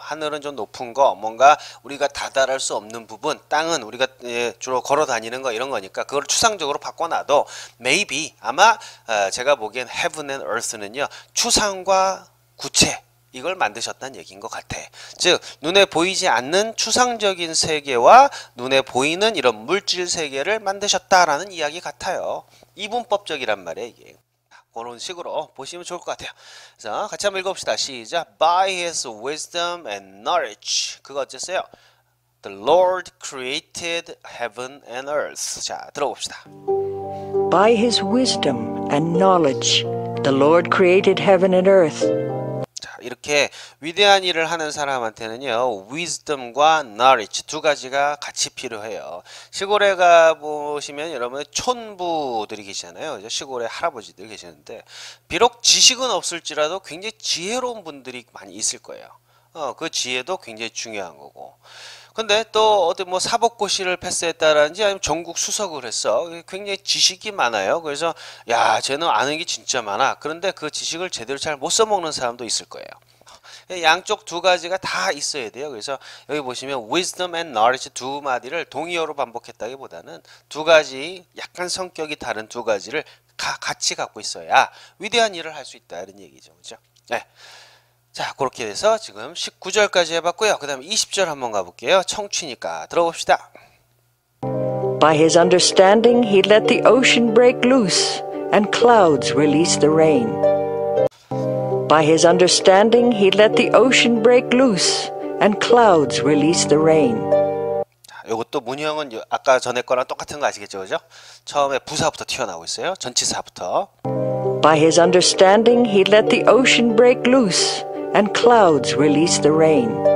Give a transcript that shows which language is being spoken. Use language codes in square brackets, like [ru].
[ko] 하늘은 좀 높은 거 뭔가 우리가 다다를 수 없는 부분, 땅은 우리가 주로 걸어 다니는 거 이런 거니까 그걸 추상적으로 바꿔놔도 maybe 아마 제가 보기엔 [en] heaven and earth [ko] 는요 추상과 구체 이걸 만드셨다는 얘기인 것 같아. 즉 눈에 보이지 않는 추상적인 세계와 눈에 보이는 이런 물질 세계를 만드셨다라는 이야기 같아요. 이분법적이란 말이에요 이게. 그런 식으로 보시면 좋을 것 같아요. 그래서 같이 한번 읽어봅시다. 시작. [en] By his wisdom and knowledge. [ko] 그거 어쨌어요? [en] The Lord created heaven and earth. [ko] 자, 들어봅시다. [en] By his wisdom and knowledge, the Lord created heaven and earth. [ko] 이렇게 위대한 일을 하는 사람한테는요, wisdom과 knowledge 두 가지가 같이 필요해요. 시골에 가 보시면 여러분 촌부들이 계시잖아요. 그죠? 시골에 할아버지들 계시는데 비록 지식은 없을지라도 굉장히 지혜로운 분들이 많이 있을 거예요. 그 지혜도 굉장히 중요한 거고. 근데 또 어디 뭐 사법고시를 패스했다라든지 아니면 전국 수석을 했어. 굉장히 지식이 많아요. 그래서 야, 쟤는 아는 게 진짜 많아. 그런데 그 지식을 제대로 잘 못 써먹는 사람도 있을 거예요. 양쪽 두 가지가 다 있어야 돼요. 그래서 여기 보시면 [en] wisdom and knowledge [ko] 두 마디를 동의어로 반복했다기보다는 두 가지 약간 성격이 다른 두 가지를 같이 갖고 있어야 위대한 일을 할 수 있다 이런 얘기죠. 그죠? 네. 자, 그렇게 돼서 지금 19절까지 해봤고요. 그 다음에 20절 한번 가볼게요. 청취니까 들어봅시다. [en] By his understanding, he let the ocean break loose, and clouds release the rain. By his understanding, he let the ocean break loose, and clouds release the rain. [ko] 자, 이것도 문형은 아까 전에 거랑 똑같은 거 아시겠죠, 그죠? 처음에 부사부터 튀어나오고 있어요. 전치사부터. [en] By his understanding, he let the ocean break loose, and clouds release the rain.